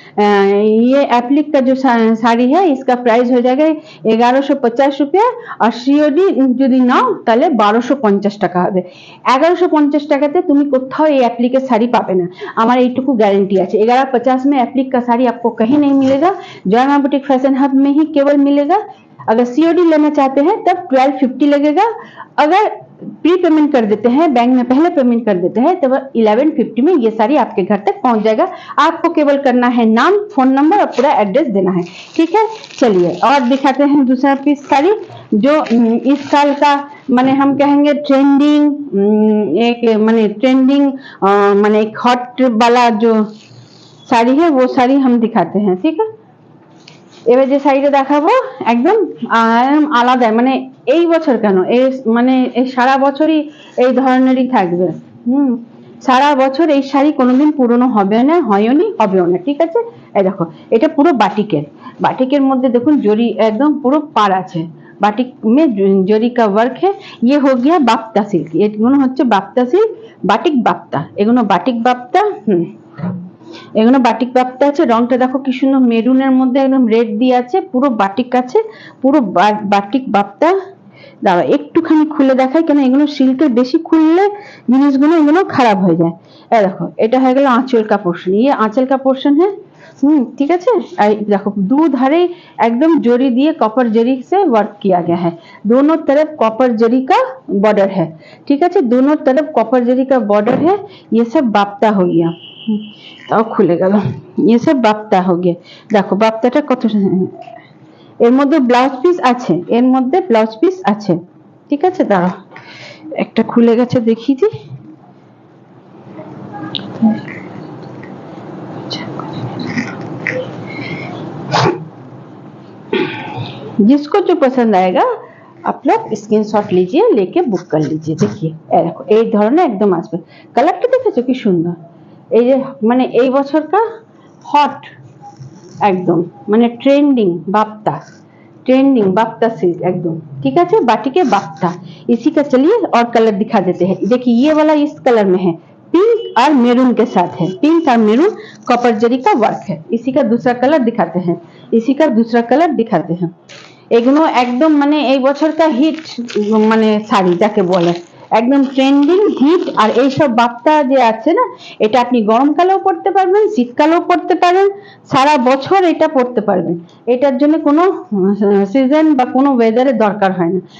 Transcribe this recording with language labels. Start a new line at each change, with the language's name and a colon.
Hindi: ये एप्लिक का जो साड़ी है इसका प्राइस हो जाएगा 1150 रुपया और सीओडी
Bangla: যদি নাও তাহলে 1250 টাকা হবে। 1150 টাকাতে তুমি কোথাও এই एप्लिक साड़ी पाবে না, আমার এইটুকু গ্যারান্টি আছে।
Hindi: 1150 में एप्लिक का साड़ी आपको कहीं नहीं मिलेगा, जय मां बुटीक फैशन हब में ही केवल मिलेगा। अगर सीओडी लेना चाहते हैं तब 1250 लगेगा। अगर प्री पेमेंट कर देते हैं, बैंक में पहले पेमेंट कर देते हैं, तब 1150 में ये साड़ी आपके घर तक पहुंच जाएगा। आपको केवल करना है नाम, फोन नंबर और पूरा एड्रेस देना है, ठीक है। चलिए और दिखाते हैं दूसरा पीस साड़ी जो इस साल का माने हम कहेंगे ट्रेंडिंग, एक माने ट्रेंडिंग माने एक हॉट वाला जो साड़ी है वो साड़ी हम दिखाते हैं, ठीक है।
Bangla: এবার যে শাড়িটা দেখাবো একদম আলাদা, মানে এই বছর কেন এই মানে এই সারা বছরই এই ধরনেরই থাকবে। সারা বছর এই শাড়ি কোনোদিন পুরনো হবে না, হয়নি, হবেও না, ঠিক আছে। এই দেখো এটা পুরো বাটিকের, বাটিকের মধ্যে দেখুন জরি একদম পুরো পার আছে,
Hindi: बाटिक में जरी का वर्क है। ये हो गया बाप्ता सिल्क,
Bangla: এগুলো হচ্ছে বাপ্তা সিল্ক, বাটিক বাপ্তা, এগুলো বাটিক বাপ্তা। এগুলো বাটিক বাপ্তা আছে। রংটা দেখো কি সুন্দর, মেরুনের মধ্যে একদম রেড দিয়ে আছে, পুরো বাটিক আছে, পুরো বাটিক বাপ্তা। দাঁড়াও একটুখানি খুলে দেখাই, কেন এগুলো সিল্কের বেশি খুললে জিনিসগুলো এগুলো খারাপ হয়ে যায়। এই দেখো এটা হয়ে গেল
Hindi: आंचल का पोर्शन, ये आंचल का पोर्शन है। ठीक है। देखो दो धारे एकदम जरी दिए कॉपर जरी से वर्क किया गया है, दोनों तरफ कॉपर जरी का बॉर्डर है, ठीक है। दोनों तरफ कॉपर जरी का बॉर्डर है। ये सब बाप्ता हो गया,
Bangla: তাও খুলে গেল,
Hindi: ये सब বাপ্তা हो गया।
Bangla: দেখো বাপ্তাটা কত, এর মধ্যে ব্লাউজ পিস আছে, এর মধ্যে ব্লাউজ পিস আছে, ঠিক আছে। দাঁড়াও একটা খুলে গেছে দেখিয়ে দিই।
Hindi: जिसको जो पसंद आएगा आप लोग स्क्रीनशॉट लीजिए, लेके बुक कर लीजिए। देखिए देखो
Bangla: এই ধরনের একদম আসবে, কালারটা দেখেছো কি সুন্দর। এই যে মানে এই বছরটা হট
Hindi: एकदम माने ट्रेंडिंग बाप्ता सिल्क एकदम, ठीक है। बाटी के बाप्ता, इसी का चलिए और कलर दिखा देते हैं। देखिए ये वाला इस कलर में है, पिंक और मेरून के साथ है, पिंक और मेरून कॉपर जरी का वर्क है। इसी का दूसरा कलर दिखाते हैं, इसी का दूसरा कलर दिखाते हैं।
Bangla: এগুলো একদম মানে এই বছরকার হিট মানে শাড়ি যাকে বলে, একদম ট্রেন্ডিং হিট। আর এই সব বাপ্তা যে আছে না, এটা আপনি গরমকালেও পড়তে পারবেন, শীতকালেও পড়তে পারেন, সারা বছর এটা পড়তে পারবেন। এটার জন্য কোনো সিজন বা কোনো ওয়েদারের দরকার হয় না।